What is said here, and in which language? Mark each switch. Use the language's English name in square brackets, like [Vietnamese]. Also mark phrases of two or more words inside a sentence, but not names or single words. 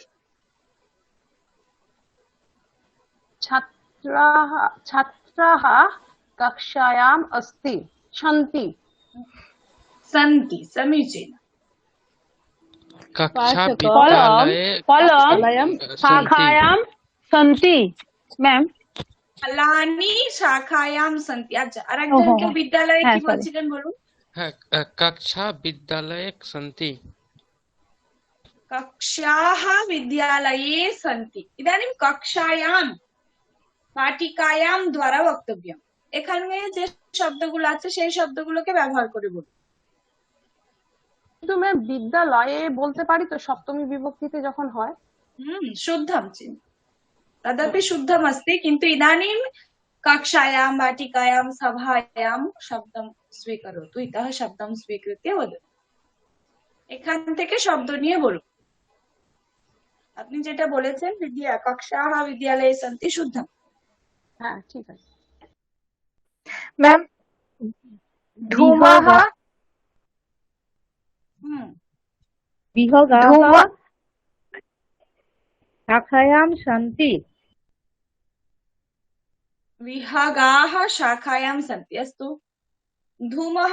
[Sanskrit] छात्राः कक्षायाम् अस्ति सन्ति सन्ति समीचीनम् कक्षा कलम विद्यालये शाखायां सन्ति मैम फलानि शाखायां सन्ति [Bangla] अच्छा আরেকজনকে বিদ্যালয়ে কি বলছিলেন বলুন [Sanskrit] कक्षा विद्यालये सन्ति कक्षाः विद्यालये सन्ति इदानीं कक्षायां [Bangla] পাটিকায়াম দ্বারা বক্তব্য এখানে যে শব্দগুলো আছে সেই শব্দগুলোকে ব্যবহার করে বলুন কিন্তু ম্যাম বিদ্যালয়ে বলতে পারি তো সপ্তমী বিভক্তিতে যখন হয় [Sanskrit] शुद्धं चिन् तदपि शुद्धम् अस्ति किन्तु इदानीं कक्षायां वाटिकायां सभायां शब्दं स्वीकरोतु इतः शब्दं स्वीकृत्य वदतु [Bangla] এখান থেকে শব্দ নিয়ে বলুন আপনি যেটা বলেছেন বিদ্যা [Sanskrit] কক্ষাः विद्यालये सन्ति शुद्धम् [Bangla] হ্যাঁ ঠিক আছে [Sanskrit] मैम धूमः विहगाः धूम शाखायां सन्ति विहगाः शाखायां सन्ति अस्तु धूमः